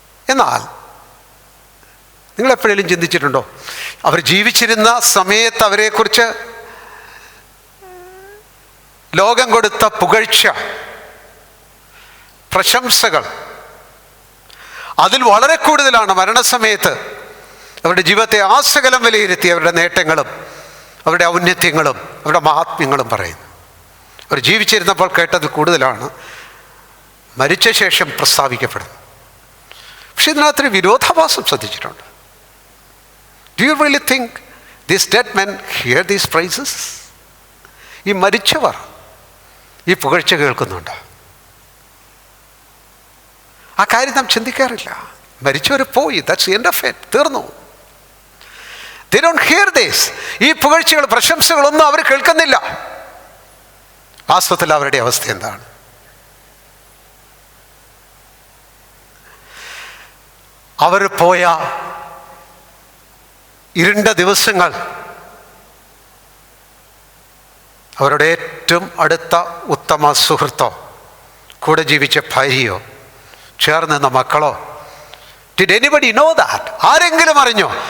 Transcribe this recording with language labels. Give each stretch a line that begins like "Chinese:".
Malayalam: എന്നാൽ നിങ്ങളെപ്പോഴേലും ചിന്തിച്ചിട്ടുണ്ടോ, അവർ ജീവിച്ചിരുന്ന സമയത്ത് അവരെക്കുറിച്ച് ലോകം കൊടുത്ത പുകഴ്ച, പ്രശംസകൾ, അതിൽ വളരെ കൂടുതലാണ് മരണസമയത്ത് അവരുടെ ജീവിതത്തെ ആസകലം വിലയിരുത്തി അവരുടെ നേട്ടങ്ങളും അവരുടെ ഔന്നത്യങ്ങളും അവരുടെ മഹാത്മ്യങ്ങളും പറയുന്നു. അവർ ജീവിച്ചിരുന്നപ്പോൾ കേട്ടതിൽ കൂടുതലാണ് മരിച്ച ശേഷം പ്രസ്താവിക്കപ്പെടുന്നത്. പക്ഷെ ഇതിനകത്തൊരു വിരോധാഭാസം ശ്രദ്ധിച്ചിട്ടുണ്ട്.
English: Do you really think these dead men hear these praises?
Malayalam: ഈ മരിച്ചവർ ഈ പുകഴ്ച കേൾക്കുന്നുണ്ട്. ആ കാര്യം നാം ചിന്തിക്കാറില്ല. മരിച്ചവർ പോയി,
English: that's the end of it,
Malayalam: തീർന്നു.
English: They don't hear this.
Malayalam: ഈ പുകഴ്ചകൾ, പ്രശംസകളൊന്നും അവർ കേൾക്കുന്നില്ല. വാസ്തവത്തിൽ അവരുടെ അവസ്ഥ എന്താണ്? അവർ പോയ ഇരുണ്ട ദിവസങ്ങൾ അവരുടെ ഏറ്റവും അടുത്ത ഉത്തമ സുഹൃത്തോ കൂടെ ജീവിച്ച ഭാര്യയോ ചേർന്ന് നിന്ന മക്കളോ,
English: did anybody know that?
Malayalam: ആരെങ്കിലും അറിഞ്ഞോ?